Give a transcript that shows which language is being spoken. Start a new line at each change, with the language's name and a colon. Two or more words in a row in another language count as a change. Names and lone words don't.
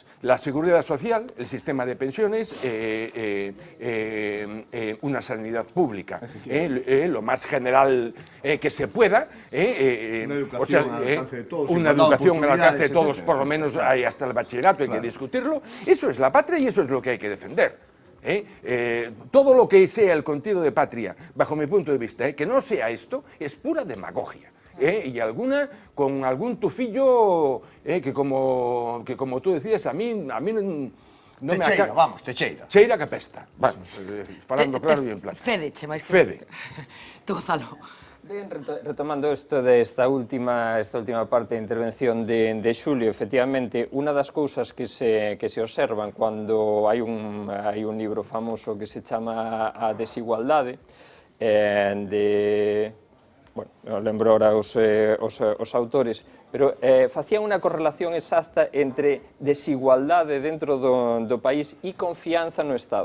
Spanish: La seguridad social, el sistema de pensiones, una sanidad pública, lo más general que se pueda, una educación al alcance de todos, por lo menos hasta el bachillerato, hay que discutirlo. Eso es la patria y eso es lo que hay que defender. Todo lo que sea el contenido de patria, bajo mi punto de vista, que no sea esto, es pura demagogia. Y alguna con algún tufillo que como tú decías,
Galician: a mí non me Techeira, vamos, Techeira. Cheira que pesta. Vamos, falando claro e en plata. Fede, che máis que... Fede. Te Gonzalo.
Spanish: Bien, retomando esto de esta última parte de intervención de Xulio,
Galician: efectivamente, unha das cousas que se observan cando hai un libro famoso que se chama A desigualdade, bueno, non lembro ahora os autores, pero facían unha correlación exacta entre desigualdade dentro do país e confianza no Estado.